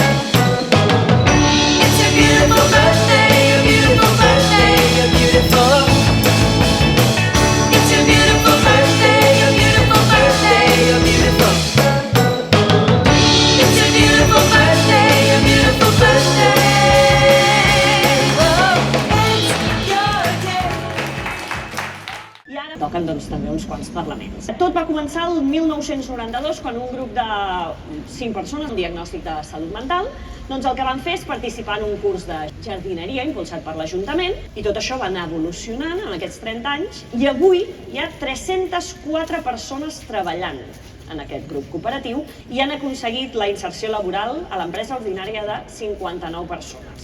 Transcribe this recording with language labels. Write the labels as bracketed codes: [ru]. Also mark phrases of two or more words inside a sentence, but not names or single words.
[en] Beautiful birthday, your beautiful birthday, your beautiful. It's your beautiful birthday, your beautiful birthday, your beautiful. It's your beautiful birthday, your beautiful birthday. Oh, it's your day. [ca] I ara toquen també uns quants parlaments. Tot va començar el 1992 quan un grup de 5 persones amb diagnòstic de salut mental el que van fer és participar en un curs de jardineria impulsat per l'Ajuntament i tot això va anar evolucionant en aquests 30 anys i avui hi ha 304 persones treballant en aquest grup cooperatiu i han aconseguit la inserció laboral a l'empresa ordinària de 59 persones.